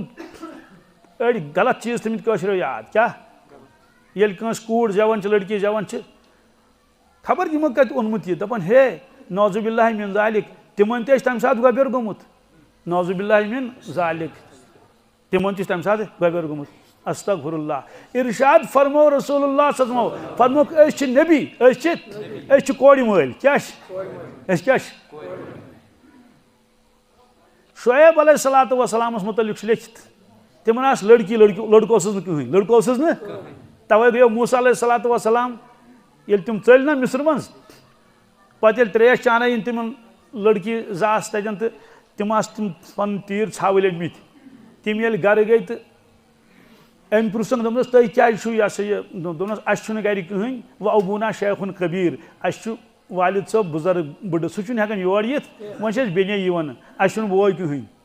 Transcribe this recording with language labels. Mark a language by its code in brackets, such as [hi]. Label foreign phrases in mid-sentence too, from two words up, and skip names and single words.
[ks] أڑۍ غلط چیٖز تھٲمٕتۍ کٲشریو یاد کیٛاہ ییٚلہِ کٲنٛسہِ کوٗر زٮ۪وان چھِ لڑکی زٮ۪وان چھِ خبر یِمو کتہِ اوٚنمُت یہِ دپان ہے [ar] نوزُ باللہ من ذالِک [ks] تِمن تہِ ٲسۍ تمہِ ساتہٕ گۄبیر گوٚمُت [ar] نوزُ باللہ من ذالِک [ks] تِمن تہِ چھُ تمہِ ساتہٕ گۄبیر گوٚمُت [ar] استغفر اللہ [ks] ارشاد فرمو [ar] رسول اللہ صلی اللہ علیہ وسلم [ks] فرموکھ أسۍ چھِ نبی أسۍ چھِ کورِ مٲلۍ کیٛاہ چھِ أسۍ کیٛاہ چھِ شعیب [ar] علیہ الصلوٰۃ والسلامس [ks] متعلق چھُ لیکھِتھ تِمن آسہٕ لڑکی لڑکہٕ اوسُس نہٕ کٕہٕنۍ لڑکہٕ اوسُس نہٕ توے گٔیو موسیٰ [ar] علیہ الصلوٰۃ [ks] والسلام ییٚلہِ تِم ژٔلۍ نہ مصرٕ منٛز پتہٕ ییٚلہِ ترٛیش چانٲیِن تِمن لڑکی زٕ آسہٕ تتٮ۪ن تہٕ تِم آسہٕ تِم پنٕنۍ تیٖر ژھاوٕلۍ أنۍمٕتۍ تِم ییٚلہِ گرٕ گٔے تہٕ أمۍ پرٛژھُن دوٚپنس تُہۍ کیٛازِ چھُو یہِ ہسا یہِ دوٚپنس اَسہِ چھُنہٕ گرِ کٕہٕنۍ وۄنۍ [ar] ابوٗنا شیخُن کبیٖر [ks] اَسہِ چھُ والد صٲب بُزرگ بٕڈٕ سُہ چھُنہٕ ہٮ۪کان یور یِتھ وۄنۍ چھِ أسۍ بیٚنے یِوان اَسہِ چھُنہٕ بوے کٕہٕنۍ